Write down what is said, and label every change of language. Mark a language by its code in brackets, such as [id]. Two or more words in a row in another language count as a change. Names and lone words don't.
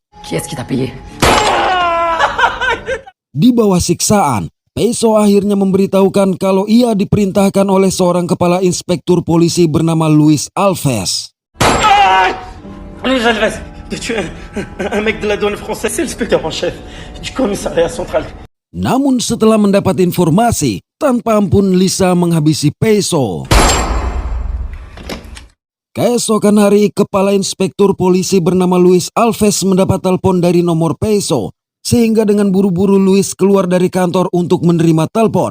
[fr] Qui est-ce qui t'a payé? [id] Di bawah siksaan, Peso akhirnya memberitahukan kalau ia diperintahkan oleh seorang kepala inspektur polisi bernama Luis Alves. [fr] Luis Alves, de tuer un mec de la douane française, c'est l'inspecteur en chef du commissariat central. [id] Namun setelah mendapat informasi, tanpa ampun Lisa menghabisi Peso. Keesokan hari, kepala inspektur polisi bernama Luis Alves mendapat telepon dari nomor Peso, sehingga dengan buru-buru Luis keluar dari kantor untuk menerima telepon.